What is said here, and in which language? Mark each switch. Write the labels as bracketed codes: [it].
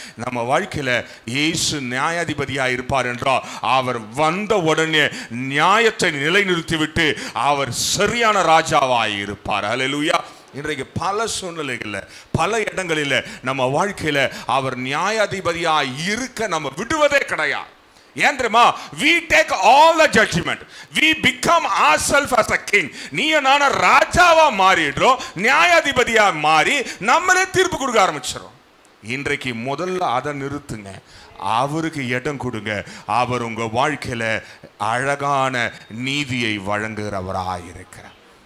[ta] நம்ம வாழ்க்கையில இயேசு நியாயாதிபதியா இருப்பார் என்றால், அவர் வந்த உடனே நியாயத்தை நிலைநிறுத்திவிட்டு அவர் சரியான ராஜாவாய் இருப்பார். ஹல்லேலூயா. இன்றைக்கு பல சூழ்நிலைகளில், பல இடங்களில் நம்ம வாழ்க்கையில அவர் நியாயாதிபதியா இருக்க நம்ம விடுவதே கிடையாது. ஏன் தெரியுமா? [en] we take all the judgment, we become ourselves as a king. [ta] நீ நான ராஜாவா மாறிடுறோம், நியாயாதிபதியா மாறி நம்மளே தீர்ப்பு கொடுக்க ஆரம்பிச்சிடும். இன்றைக்கு முதல்ல அதை நிறுத்துங்க, அவருக்கு இடம் கொடுங்க. அவர் உங்க வாழ்க்கையில அழகான நீதியை வழங்குகிறவராக இருக்கிறார்.